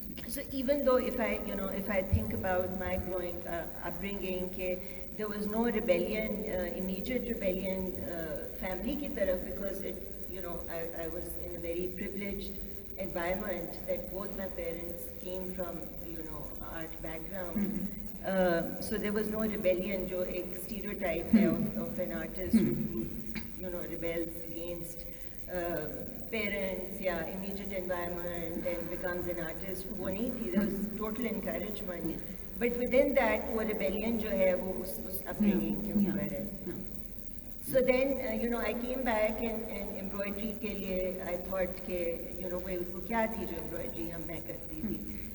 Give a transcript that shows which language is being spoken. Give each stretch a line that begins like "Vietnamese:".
English: So even though if I think about my growing upbringing, there was no rebellion, immediate rebellion,
Hindi: family ki taraf
English: because I was in a very privileged environment that both my parents came from art background. So there was no rebellion,
Hindi: jo ek stereotype hai
English: of an artist who rebels against parents, immediate environment and becomes an artist.
Hindi: वो नहीं थी.
English: There was total encouragement. But within that,
Hindi: वो rebellion जो है वो उस upbringing के ऊपर है.
English: So then, I came back and
Hindi: embroidery के लिए
English: I thought
Hindi: के वो क्या थी जो embroidery मैं करती थी.